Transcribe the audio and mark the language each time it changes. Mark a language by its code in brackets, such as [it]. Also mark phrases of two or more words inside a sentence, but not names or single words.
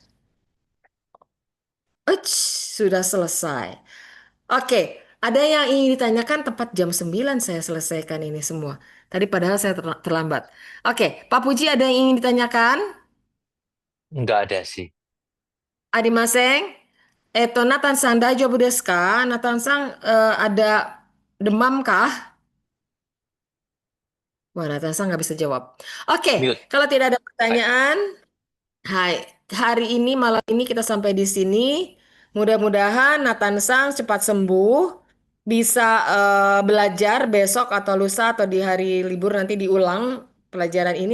[id] Eits, sudah selesai. Oke, ada yang ingin ditanyakan tepat jam 9 saya selesaikan ini semua. Tadi padahal saya terlambat. Oke, Pak Puji ada yang ingin ditanyakan? Nggak ada sih. Adimaseng? [ja] Nathan-san 大丈夫ですか? [id] Nathan-san ada demam kah? Wah, Nathan-san nggak bisa jawab. Oke, Mute. kalau tidak ada Hai. pertanyaan, hai, hari ini malam ini kita sampai di sini. Mudah-mudahan Nathan Sang cepat sembuh, bisa belajar besok atau lusa atau di hari libur nanti diulang pelajaran ini.